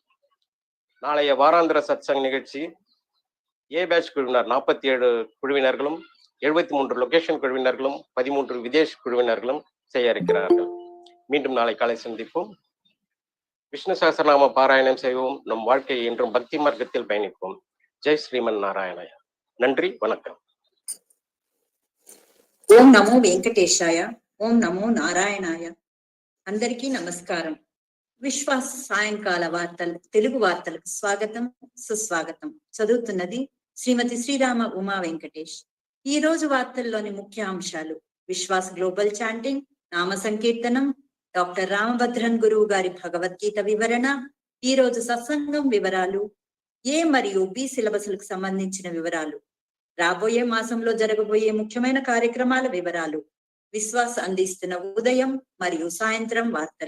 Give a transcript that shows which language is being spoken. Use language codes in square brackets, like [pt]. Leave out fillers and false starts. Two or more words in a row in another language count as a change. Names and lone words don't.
[ta] நாளைய வாராந்திர சத்சங் நிகழ்ச்சி [en] A batch [ta] குழுவினர் 47 குழுவினர்களும் 73 லொகேஷன் குழுவினர்களும் 13 விதேஷ் குழுவினர்களும் செய்ய இருக்கிறார்கள். மீண்டும் நாளை காலை சந்திப்போம். விஷ்ணு சகஸ்ரநாம பாராயணம் செய்வோம். நம் வாழ்க்கையை என்றும் பக்தி மார்க்கத்தில் பயணிப்போம். [sa] जय श्रीमन् नारायणाय. [ta] நன்றி, வணக்கம். [sa] ॐ नमो वेङ्कटेशाय, ॐ नमो नारायणाय. [te] అందరికీ నమస్కారం. విశ్వాస్ సాయంకాల వార్తలు తెలుగు వార్తలకు స్వాగతం, సుస్వాగతం. చదువుతున్నది శ్రీమతి శ్రీరామ ఉమా వెంకటేష్. ఈ రోజు వార్తల్లోని ముఖ్య అంశాలు: విశ్వాస్ గ్లోబల్ చాంటింగ్, నామ సంకీర్తనం, డాక్టర్ రామభద్రన్ గురువు గారి భగవద్గీత వివరణ, ఈ రోజు సత్సంగం వివరాలు, ఏ మరియు బి సిలబస్లకు సంబంధించిన వివరాలు, రాబోయే మాసంలో జరగబోయే ముఖ్యమైన కార్యక్రమాల వివరాలు, విశ్వాస్ అందిస్తున్న ఉదయం మరియు సాయంత్రం వార్తలు.